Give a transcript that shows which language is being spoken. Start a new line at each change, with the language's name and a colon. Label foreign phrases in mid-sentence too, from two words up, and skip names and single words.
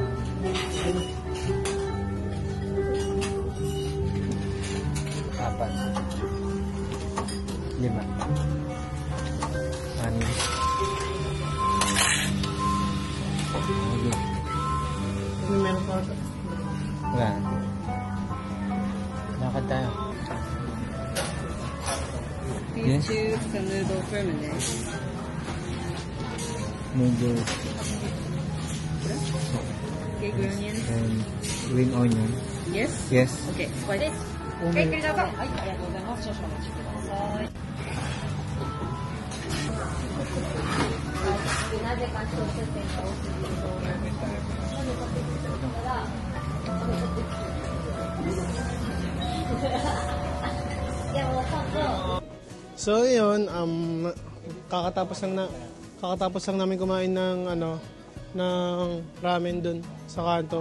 Filipino: Apat. 5. 6. May meron pa ata. Wala. Lakad tayo.
English: Yes? Choose the noodle fermented. Noodles Okay, green onion. and green onion. Yes? Yes. Okay, for this.
Japanese: Okay, ありがとうございます。少々お待ちください。なぜか一つ点が多すぎると。
Filipino: So yun, kakatapos lang namin kumain ng ng ramen dun sa kanto.